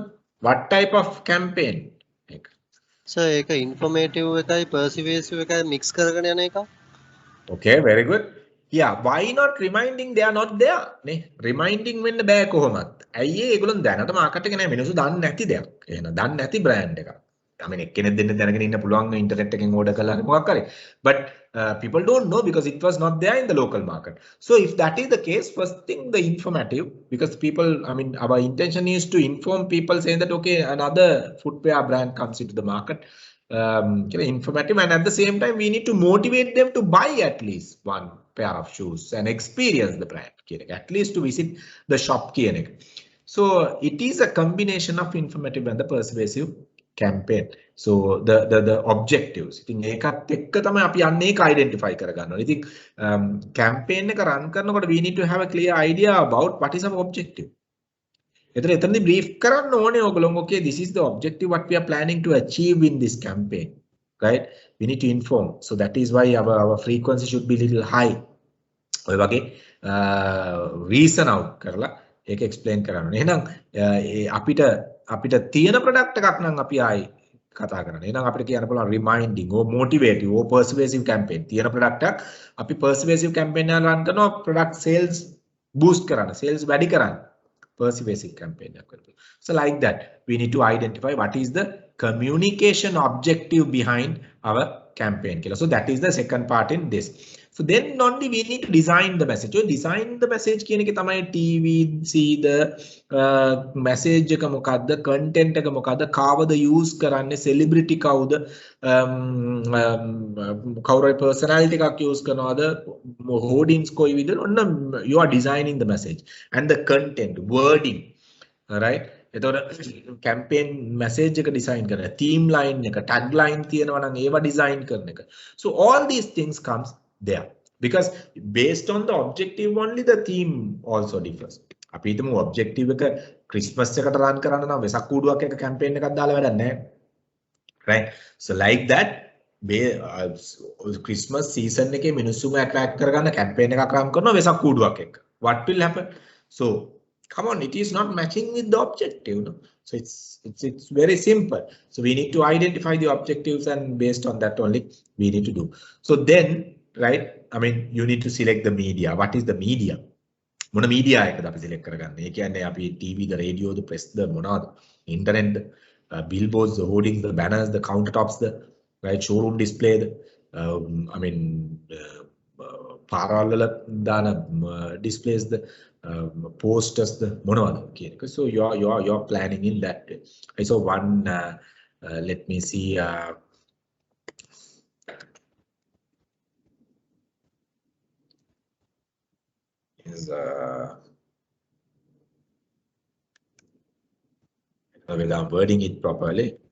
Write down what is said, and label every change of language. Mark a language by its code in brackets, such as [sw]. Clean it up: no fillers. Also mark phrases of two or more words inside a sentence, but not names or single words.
[en] What type of campaign? [si] So, एक informative එකයි persuasive එකයි mix කරගෙන යන එක. [en] Okay, very good. Yeah, why not reminding? They are not there. [si] නේ reminding වෙන්න බෑ කොහොමත්. ඇයි ඒගොල්ලෝ දැනට මාකට් එකේ නෑ මිනිස්සු දන්නේ නැති දෙයක්. එහෙනම් දන්නේ නැති brand එකක්. [en] I mean, [si] එක්කෙනෙක් දෙන්න දැනගෙන ඉන්න පුළුවන් ඉන්ටර්නෙට් එකෙන් order කරලා හරි මොකක් හරි. [en] But people don't know because it was not there in the local market. So if that is the case, first thing, the informative, because people, I mean, our intention is to inform people saying that, okay, another footwear brand comes into the market, informative, and at the same time, we need to motivate them to buy at least one pair of shoes and experience the brand, at least to visit the shop. So it is a combination of informative and the persuasive campaign. So the objectives. [si] ඉතින් ඒකත් එක්ක තමයි අපි යන්නේ ඒක identify කරගන්න ඕනේ. ඉතින් campaign එක run කරනකොට [en] we need to have a clear idea about what is our objective. [si] එතනදී brief කරන්න ඕනේ ඔයගොල්ලෝ. [en] Okay, this is the objective what we are planning to achieve in this campaign, right? We need to inform. So that is why our frequency should be little high. [si] ඔය වගේ [en] reason out [si] කරලා ඒක explain කරන්න ඕනේ. එහෙනම් අපිට තියෙන product එකක් නම් අපි ආයි කතා කරන්න. එහෙනම් අපිට කියන්න පුළුවන් [en] reminding or motivative or persuasive campaign. [si] තියෙන product එකක් අපි [en] persuasive campaign [si] එක run කරනවා [en] product sales boost [si] කරන්න, sales වැඩි කරන්න. [en] Persuasive campaign. So like that, we need to identify what is the communication objective behind our campaign. So that is the second part in this. So then only we need to design the message. So design the message [si] කියන එක තමයි [en] TV, see the message [si] එක මොකද්ද, content එක මොකද්ද, කාවද use කරන්නේ, celebrity කවුද, කවුරු personality එකක් use කරනවද, hoardings කොයි විදිහට, ඔන්න [en] you are designing the message and the content, wording, right? [si] එතකොට campaign message එක design කරන, [en] theme line [si] එක, [en] tag line [si] තියෙනවා නම් ඒවා design කරන එක. [en] So all these things comes there because based on the objective only the theme also differs. [si] අපි හිතමු objective එක Christmas එකට run කරන්න නම් වෙසක් කූඩුවක් එක campaign එකක් දාලා වැඩක් නැහැ. Right? So like that [en] Christmas season [si] එකේ මිනිස්සුම attract කරගන්න campaign එකක් run කරනවා වෙසක් කූඩුවක් එක්ක. [en] What will happen? So come on, it is not matching with the objective, no? So it's very simple. So we need to identify the objectives and based on that only we need to do. So then, right, I mean, you need to select the media. What is the media? [si] මොන media එකද අපි select කරගන්නේ? ඒ කියන්නේ අපි TV ද, radio ද, press ද, මොනවාද? internet ද, [en] billboards, the hoardings, the banners, the countertops, the right showroom display, I mean, [si] පාරවල් වල දාන displays, [en] the posters, the [si] මොනවද කියන එක. [en] So you're planning in that way. So one let me see is whether I'm wording it properly.